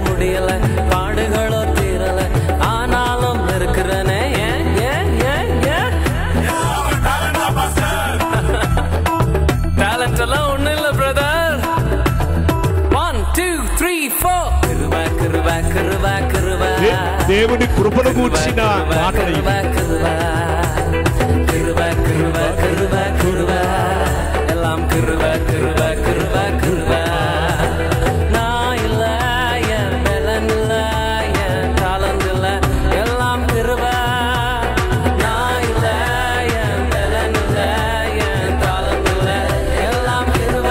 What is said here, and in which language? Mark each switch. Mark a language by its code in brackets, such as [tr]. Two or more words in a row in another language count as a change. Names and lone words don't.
[ta] முடியல, பாடுகளோ தீரல, ஆனாலும் இருக்கிறனே. டேலண்ட் எல்லாம் ஒண்ணு இல்ல பிரதர். 1 2 3 4 கிருபா கிருபா கிருபா கிருபா. [te] దేవుని కృపను గూర్చిన మాటలు [ta] கிருபா கிருபா கிருபா கிருபா கிருபா கிருபா. எல்லாம் கிருபா கிருபா கிருபா கிருபா. நான் இல்ல, என் பலன் இல்ல, என் தாளந்து இல்ல, எல்லாம் கிருபா. நான் இல்ல, என் பலன் இல்ல, என் தாளந்து இல்ல, எல்லாம் கிருபா.